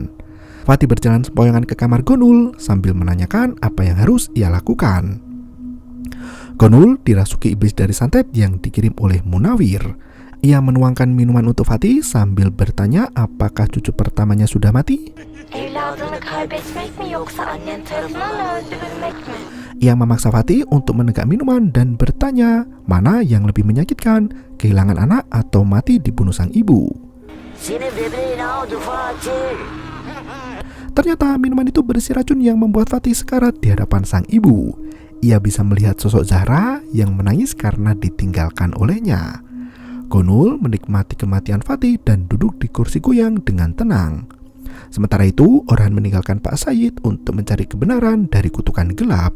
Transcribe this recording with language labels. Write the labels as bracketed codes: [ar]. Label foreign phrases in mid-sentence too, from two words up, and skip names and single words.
[id] Fatih berjalan sempoyongan ke kamar Gonul sambil menanyakan apa yang harus ia lakukan. Gonul dirasuki iblis dari santet yang dikirim oleh Munawir. Ia menuangkan minuman untuk Fatih sambil bertanya apakah cucu pertamanya sudah mati. [tr] Evladını kaybetmek mi yoksa annen tarafından öldürülmek mi? [id] Ia memaksa Fatih untuk menegak minuman dan bertanya mana yang lebih menyakitkan, kehilangan anak atau mati dibunuh sang ibu. [tr] Senin bebeğin aldı Fatih. [id] Ternyata minuman itu berisi racun yang membuat Fatih sekarat di hadapan sang ibu. Ia bisa melihat sosok Zahra yang menangis karena ditinggalkan olehnya. Gonul menikmati kematian Fatih dan duduk di kursi goyang dengan tenang. Sementara itu, Orhan meninggalkan Pak Said untuk mencari kebenaran dari kutukan gelap.